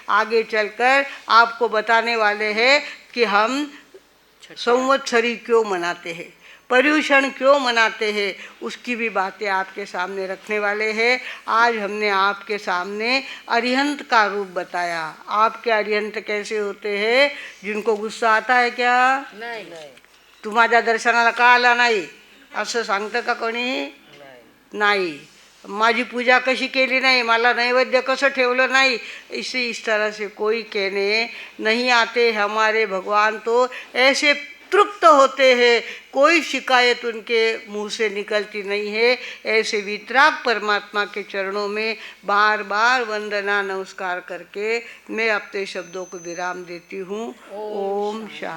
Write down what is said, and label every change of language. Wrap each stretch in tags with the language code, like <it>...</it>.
<hi>आगे चलकर आपको बताने वाले हैं कि हम संवत्सरी क्यों मनाते हैं, पर्युषण क्यों मनाते हैं, उसकी भी बातें आपके सामने रखने वाले हैं। आज हमने आपके सामने अरिहंत का रूप बताया। आपके अरिहंत कैसे होते हैं? जिनको गुस्सा आता है क्या?</hi> <mr>नाही तू माझ्या दर्शनाला का आला नाही असं सांगतं का कोणी? नाही. माझी पूजा कशी केली नाही, मला नैवेद्य कसं ठेवलं नाही,</mr> <hi>इस तरह से कोई कहने नहीं आते। हमारे भगवान तो ऐसे तृप्त होते हैं, कोई शिकायत उनके मुंह से निकलती नहीं है। ऐसे वितराग परमात्मा के चरणों में बार बार वंदना नमस्कार करके मैं अपने शब्दों को विराम देती हूँ। ओम शांति।</hi>